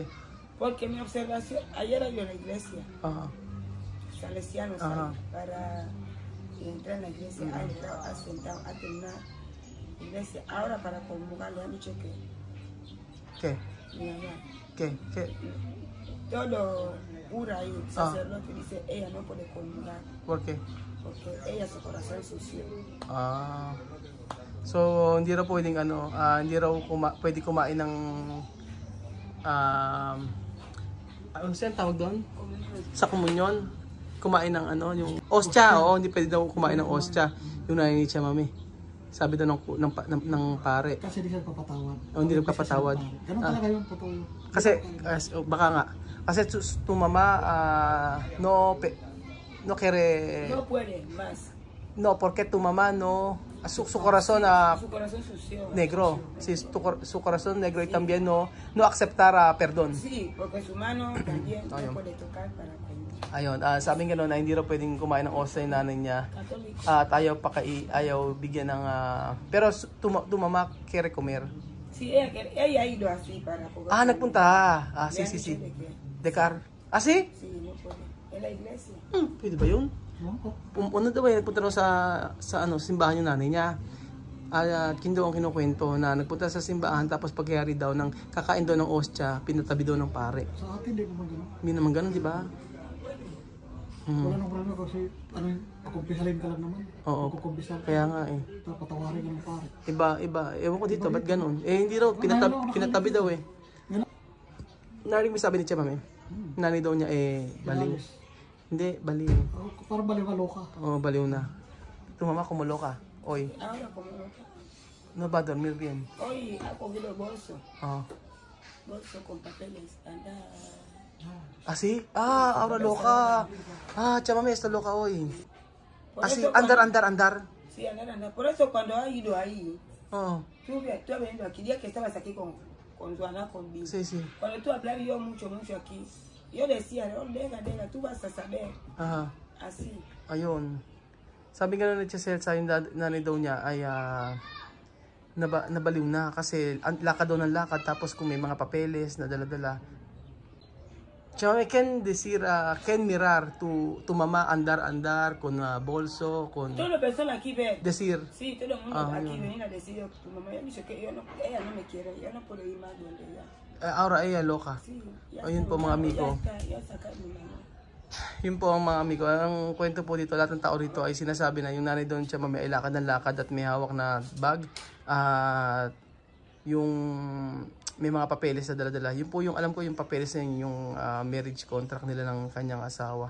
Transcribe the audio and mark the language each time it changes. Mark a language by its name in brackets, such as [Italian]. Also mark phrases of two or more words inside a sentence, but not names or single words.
[Spanish] Porque mi observación, ayer hay una iglesia, salesianos para entrar en la iglesia, ha entrado, ha sentado, ha terminado la iglesia, ahora para comulgar le han dicho que. ¿Qué? Mi mamá. ¿Qué? Todo cura y sacerdote dice ella no puede comulgar. ¿Por qué? Porque ella su corazón sucio. [Filipino] So hindi raw pwedeng hindi raw pwede kumain ng ano saan tawag doon? Sa komunyon. Kumain ng yung ostya, hindi pwede daw kumain ng ostya. Yung nanay ni Chamame. Sabi daw ng pare. Kasi di ka papatawad. Hindi ka papatawad. Ganun talaga yung totoo. Kasi baka nga kasi [Spanish] tu mamá no quiere. No puede más. No, porque tu mamá no su corazón su corazón sucio. Negro. Sí, su corazón negro y también no aceptar perdón. Sí, porque su mano también no puede tocar para comer. [Filipino] Ayun, sabi nga na hindi raw pwedeng kumain ng ostya yung nanay niya. At ayaw bigyan ng [Spanish] pero tu mamá quiere comer. Sí, ella ha ido así para poder. [Filipino] Ah, nagpunta. Ah, [Spanish] Le han si. dicho de que Dekar. Ah, si? sí, no puede. En la iglesia. [Filipino] Pwede ba yun? Ewan ko. Ano daw ba nagpunta raw sa ano, simbahan yung nanay niya. At yun daw ang kinukwento na nagpunta sa simbahan tapos pagyari daw ng kakain daw ng ostya, pinatabi daw ng pare. Sa atin, di naman gano'n. Hindi naman ganun, di ba? Wala nang problema kasi, ano yun, pakumpisalin ka lang naman. Oo. Kukumpisal. Kaya nga eh. Tapos patawarin ka ng pare. Iba. Ewan ko dito, ba't ganun? Eh, hindi raw, pinatabi daw eh. Narinig mo sabi ni Tia Mami? Nanay daw niya eh, baliw. Pinalis. Hindi, baliw. Parang baliwalo ka. Oo, baliw na. Tumama, kumulo ka. Oy, [Spanish] Ahora como no. no va a dormir bien. Hoy ha cogido el bolso. Oh. Bolso con papeles. Anda. Ah, sí? Ah, ahora loca. Ah, Tia Mami, está loca hoy. Por Así, eso andar. Sí, anda. Por eso cuando ha ido ahí, Oh, tú has venido aquí, día que estabas aquí con Joana, con Bill. sí. Cuando tú hablabas yo mucho aquí, yo decía, no, deja, tú vas a saber. Aha. Así. [Filipino] Ayun. Sabi nga ni Chesel sa yung nanay daw niya ay nabaliw na kasi lakad daw ng lakad tapos kung may mga papeles na dala-dala. [Spanish] Chama can decir, can mirar tu mamá andar con bolso, con Todas las personas aquí ven. decir. Sí, todo el mundo aquí [Filipino] ayun. [Spanish] viene a decir, tu mamá ya dice que ella no me quiere, ya no puedo ir más donde ella. Ahora ella loca. Sí, ya [Filipino] Ayun [Spanish] está, [Filipino] po mga amigo. [Spanish] Ya saca mi mamá. [Filipino] Yun po ang mga amigo. Ang kwento po dito, lahat ng tao rito ay sinasabi na yung nanay doon siya may lakad ng lakad at may hawak na bag. At yung may mga papeles na dala-dala. Yun po yung alam ko yung papeles na yung [English] marriage contract [Filipino] nila ng kanyang asawa.